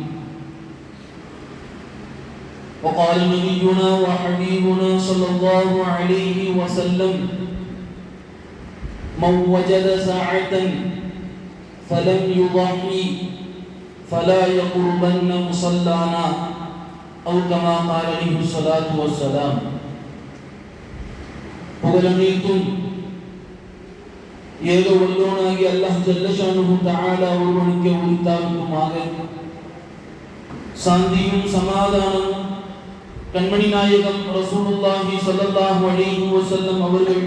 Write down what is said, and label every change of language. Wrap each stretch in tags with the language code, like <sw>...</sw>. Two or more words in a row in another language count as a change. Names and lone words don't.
<ar>وقال نبينا وحبيبنا صلى الله عليه وسلم: من وجد ساعة فلم يضحي فلا يقربن مصلانا، أو كما قال عليه الصلاة والسلام.</ar> <ta>புகழனைத்தும் ஏக வல்லோனாகிய அல்லாஹ்</ta> <ar>جل شأنه تعالى</ar> <ta>ஒருவனுக்கே உரித்தாகுமாக. சாந்தியும் சமாதானமும் கண்மணி நாயகம்</ta> <ar>رسول الله صلى الله عليه وسلم</ar> <ta>அவர்கள்</ta>